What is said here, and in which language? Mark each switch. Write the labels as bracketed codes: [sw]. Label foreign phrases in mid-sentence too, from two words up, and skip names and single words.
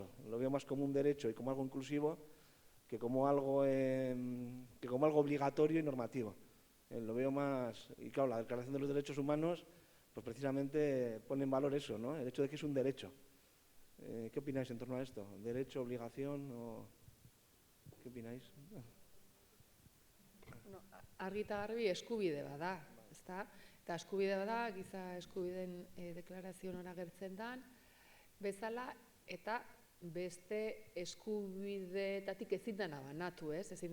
[es] Lo veo más como un derecho y como algo inclusivo que como algo obligatorio y normativo. Lo veo más... Y claro, la Declaración de los Derechos Humanos pues precisamente pone en valor eso, ¿no? El hecho de que es un derecho. ¿Qué opináis en torno a esto? ¿Derecho, obligación o...? ¿Qué opináis? [eu] Argi eta garbi eskubide bada, ezta? Eta eskubide bada, giza eskubideen deklarazioan agertzen dan, bezala eta beste eskubideetatik ezin dena banatu, ez?